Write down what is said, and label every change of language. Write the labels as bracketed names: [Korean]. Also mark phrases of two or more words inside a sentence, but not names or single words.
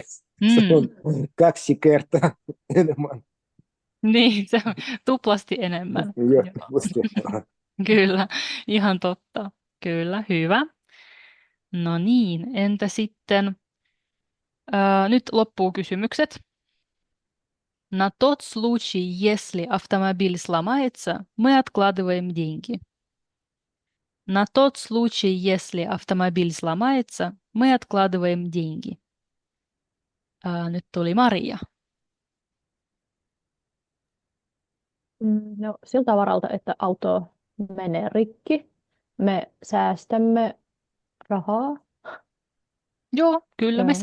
[Finnish] Se on 2 kertaa enemmän. Niin, se on tuplasti enemmän. Joo, tuplasti. Kyllä, ihan totta. Kyllä, hyvä. No niin, entä sitten, nyt loppuu kysymykset. [Russian] На тот случай, если автомобиль сломается, мы откладываем деньги. На тот случай, если автомобиль сломается, мы откладываем деньги. [Finnish] Nyt tuli Maria. No, siltä varalta, että auto menee rikki, me säästämme rahaa. Joo, kyllä me